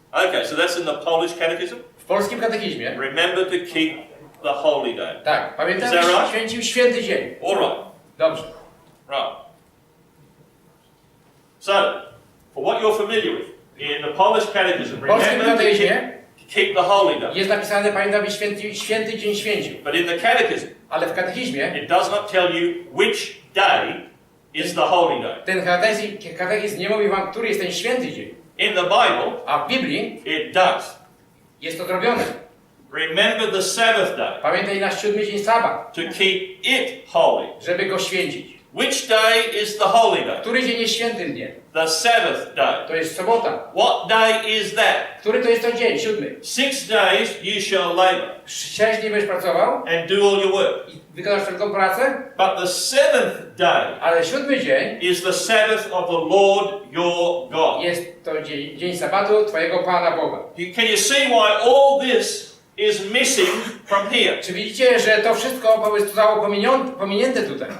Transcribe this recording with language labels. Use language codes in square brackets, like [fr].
[en] Okay, so that's in the Polish catechism. [pl] W polskim katechizmie. [en] Remember to keep the holy day. [pl] Tak, pamiętam, [en] Is that [pl] że [en] right? [pl] święcił święty dzień. [en] All right. [pl] Dobrze. [en] Right. So, for what you're familiar with, in the Polish catechism, [pl] W polskim [en] remember to [pl] katechizmie [en] keep the holy day. [pl] jest napisane, pamiętam, byś święty dzień święcił. [en] But in the catechism, [pl] Ale w katechizmie [en] it does not tell you which day is the holy day. [pl] ten katechizm nie mówi wam, który jest ten święty dzień. [en] In the Bible, [pl] A w Biblii [en] it does. [pl] jest to zrobione. [en] Remember the Sabbath day, [pl] Pamiętaj na 7 dzień sabat, [en] to keep it holy. [pl] żeby go święcić. [en] Which day is the holy day? [pl] Który dzień jest świętym dniem? [en] The Sabbath day. [pl] To jest sobota. [en] What day is that? [pl] Który to jest to dzień? 7. [en] 6 days you shall labor [pl] 6 dni będziesz pracował [en] and do all your work. [pl] i wykonasz wszelką pracę, [en] But the seventh day [pl] ale 7 dzień [en] is the Sabbath of the Lord your God. [pl] jest to dzień sabatu twojego Pana Boga. [en] Can you see why all this is missing from here? [pl] Czy widzicie, że to wszystko zostało pominięte tutaj?